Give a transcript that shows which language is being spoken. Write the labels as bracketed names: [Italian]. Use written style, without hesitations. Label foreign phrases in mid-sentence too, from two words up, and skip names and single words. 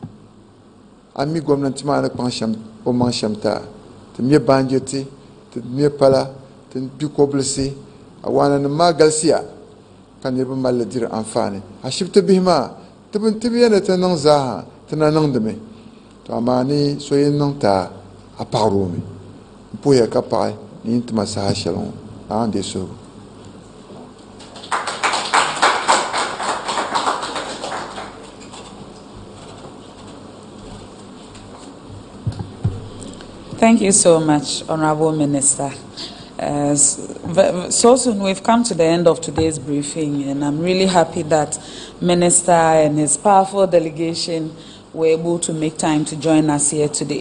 [Dagbani] ami gɔmnanti maa ni kpaŋ o maŋ shɛm taa ti mɛ baanjiriti ti mɛ pala ti bikɔbilisi awaana nim maa galisiya ka niriba malli diri anfaani ashibiti bihi maa ti bi yɛni ti niŋ zaaha ti na niŋdimi to amaa ni so yɛn niŋ taa a paɣiroomi n puhiya ka paɣi ni yin tima saha shɛli ŋɔ a de so. [English] Thank you so much, Honorable Minister. So soon we've come to the end of today's briefing, and I'm really happy that Minister and his powerful delegation were able to make time to join us here today.